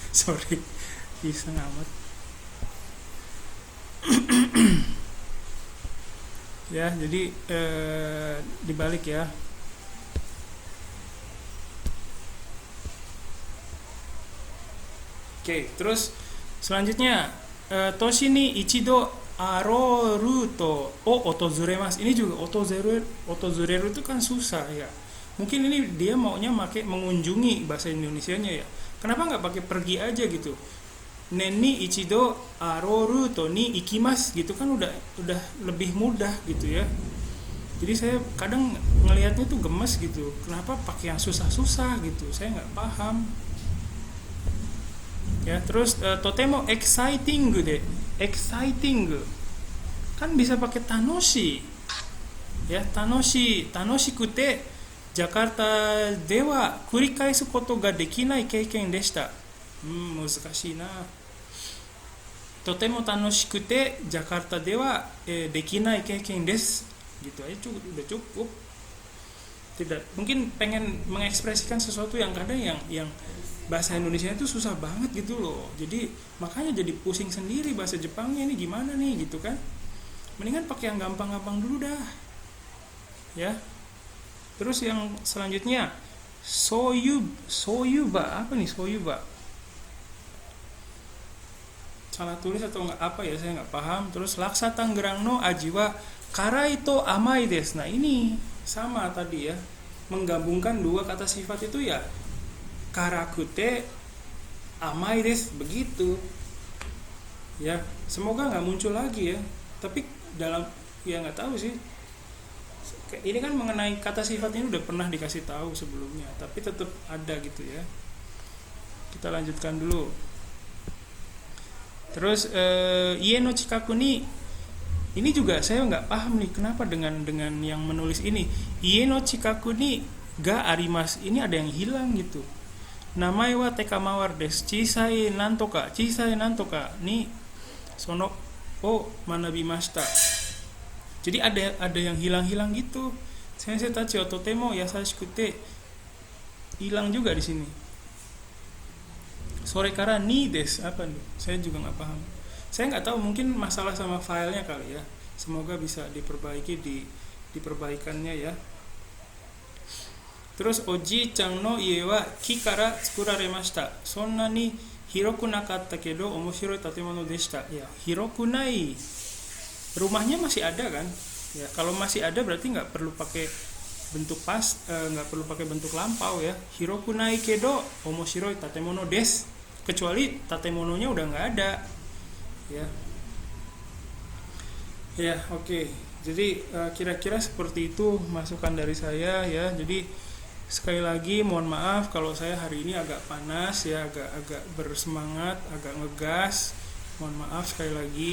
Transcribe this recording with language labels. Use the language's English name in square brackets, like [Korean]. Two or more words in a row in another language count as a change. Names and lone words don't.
[Indonesian] Sorry, iseng amat. Ya, jadi dibalik ya. Oke, terus selanjutnya [Japanese] 年に一度アロルトを訪れます. [Indonesian] Ini juga otozureru itu kan susah ya. Mungkin ini dia maunya pakai mengunjungi bahasa Indonesianya ya. Kenapa nggak pakai pergi aja gitu? [Japanese] 年に一度アロルトに行きます [Indonesian] gitu kan udah lebih mudah gitu ya. Jadi saya kadang ngelihatnya tuh gemes gitu. Kenapa pakai yang susah-susah gitu? Saya nggak paham. Ya, terus totemo exciting deh. Exciting kan bisa pakai tanoshi. [Japanese] Ya, 楽しくてジャカルタでは繰り返すことができない経験でした. 難しいな。とても楽しくてジャカルタでは、できない経験です。 [Indonesian] Gitu aja udah cukup. Tidak, mungkin pengen mengekspresikan sesuatu yang kadang yang bahasa Indonesia itu susah banget gitu loh. Jadi makanya jadi pusing sendiri bahasa Jepangnya ini gimana nih gitu kan. Mendingan pakai yang gampang-gampang dulu dah. Ya. Terus yang selanjutnya soyuba apa nih soyuba? Salah tulis atau nggak apa ya, saya nggak paham. [Japanese] Terus ラクサタンゲランの味は辛いと甘いです. [Indonesian] Nah ini sama tadi ya, menggabungkan dua kata sifat itu ya, [Japanese] 辛くて甘いです, [Indonesian] begitu ya. Semoga nggak muncul lagi ya, tapi dalam ya nggak tahu sih, ini kan mengenai kata sifat ini udah pernah dikasih tahu sebelumnya, tapi tetap ada gitu ya. Kita lanjutkan dulu. Terus [Japanese] 家の近くに, [Indonesian] ini juga saya nggak paham nih kenapa dengan yang menulis ini [Japanese] 家の近くにがあります, [Indonesian] ini ada yang hilang gitu. [Japanese] 名前はテカマワルです小さいなんとかにそのを学びました. [Indonesian] Jadi ada yang hilang gitu. [Japanese] 先生たちはとても優しくて, [Indonesian] hilang juga di sini. [Japanese] それからにです [Indonesian] apa nih? Saya juga nggak paham. Saya nggak tahu, mungkin masalah sama filenya kali ya. Semoga bisa diperbaiki diperbaikannya ya. [Japanese] Terus おじちゃんの家は木から作られました. そんなに広くなかったけど面白い建物でした. Ya, 広くない. [Indonesian] Rumahnya masih ada kan? Ya, kalau masih ada berarti nggak perlu pakai bentuk nggak perlu pakai bentuk lampau ya. [Japanese] 広くないけど面白い建物です. [Indonesian] Kecuali tatemononya udah nggak ada ya oke. Jadi kira-kira seperti itu masukan dari saya ya. Jadi sekali lagi mohon maaf kalau saya hari ini agak panas ya, agak bersemangat, agak ngegas, mohon maaf sekali lagi.